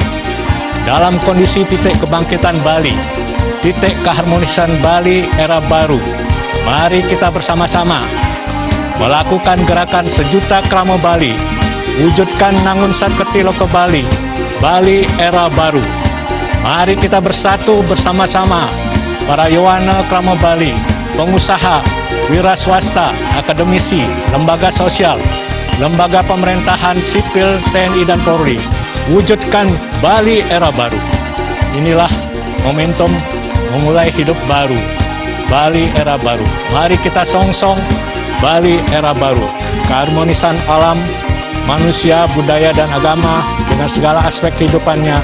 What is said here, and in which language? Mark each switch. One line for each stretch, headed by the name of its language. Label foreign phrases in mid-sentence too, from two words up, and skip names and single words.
Indonesian: Dalam kondisi titik kebangkitan Bali, titik keharmonisan Bali era baru, mari kita bersama-sama melakukan gerakan sejuta krama Bali, wujudkan Nangun Saketilo ke Bali, Bali era baru. Mari kita bersatu bersama-sama, para Yowana krama Bali, pengusaha, wira swasta, akademisi, lembaga sosial, lembaga pemerintahan sipil TNI dan Polri, wujudkan Bali era baru. Inilah momentum memulai hidup baru, Bali era baru. Mari kita song-song Bali era baru, keharmonisan alam, manusia, budaya, dan agama dengan segala aspek kehidupannya.